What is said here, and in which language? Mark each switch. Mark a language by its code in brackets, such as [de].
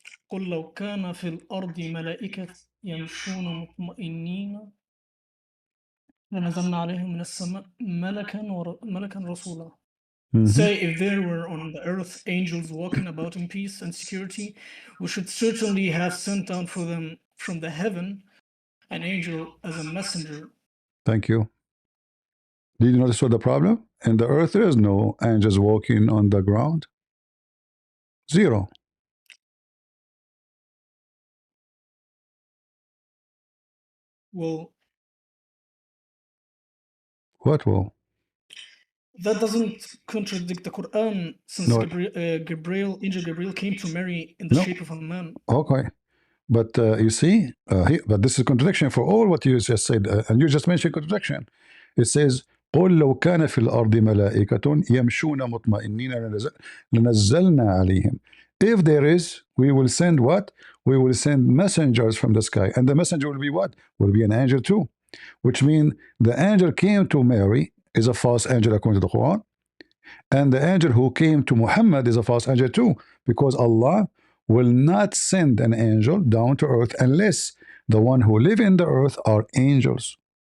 [ar] قل لو كان في الأرض ملائكة يمشون مطمئنين لنزلنا عليهم من السماء ملكا رسولا. [en] Say, if there were on the earth angels walking about in peace and security, we should certainly have sent down for them from the heaven an angel as a messenger. Thank you. Did you notice what the problem? In the earth, there is no angels walking on the ground. Zero. Well, what will? That doesn't contradict the Quran, since No. Angel Gabriel came to Mary in the shape of a man. Okay. But you see, but this is contradiction for all what you just said, and you just mentioned contradiction. It says, [ar] قل لو كان في الأرض ملائكة يمشون مطمئنين لنزلنا عليهم. [en] If there is, we will send what? We will send messengers from the sky. And the messenger will be what? Will be an angel too. Which means the angel came to Mary is a false angel according to the Quran. And the angel who came to Muhammad is a false angel too. Because Allah will not send an angel down to earth unless the one who live in the earth are angels.